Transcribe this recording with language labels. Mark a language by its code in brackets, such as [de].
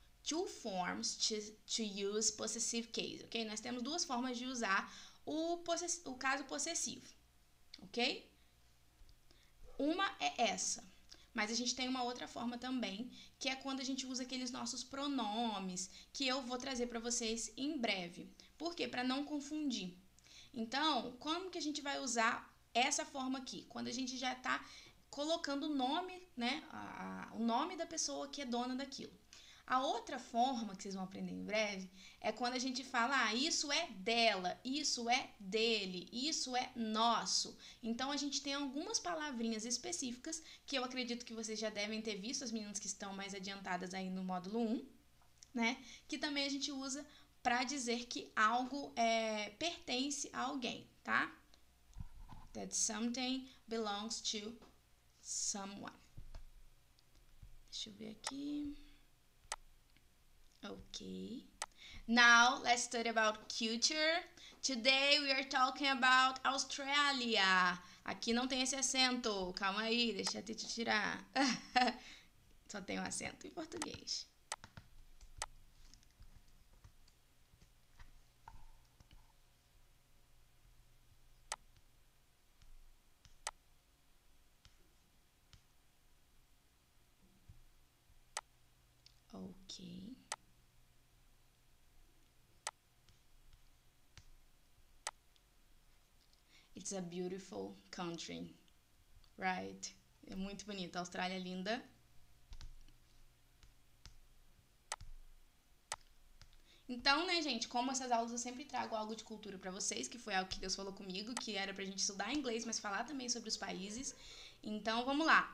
[en] two forms to use possessive case, ok? [pt] Nós temos duas formas de usar o caso possessivo, ok? Uma é essa, mas a gente tem uma outra forma também, que é quando a gente usa aqueles nossos pronomes, que eu vou trazer para vocês em breve. Por quê? Para não confundir. Então, como que a gente vai usar essa forma aqui? Quando a gente já está colocando o nome, né? O nome da pessoa que é dona daquilo. A outra forma que vocês vão aprender em breve é quando a gente fala, isso é dela, isso é dele, isso é nosso. Então, a gente tem algumas palavrinhas específicas que eu acredito que vocês já devem ter visto, as meninas que estão mais adiantadas aí no módulo 1, né? Que também a gente usa para dizer que algo pertence a alguém, tá? [en] That something belongs to someone. [pt] Deixa eu ver aqui. Ok. [en] Now, let's study about culture. Today we are talking about Australia. [pt] Aqui não tem esse acento. Calma aí, deixa eu te tirar. Só tem um acento em português. Ok. [en] It's a beautiful country, right? [pt] É muito bonita. A Austrália é linda. Então, né, gente, como essas aulas eu sempre trago algo de cultura pra vocês, que foi algo que Deus falou comigo, que era pra gente estudar inglês, mas falar também sobre os países. Então, vamos lá.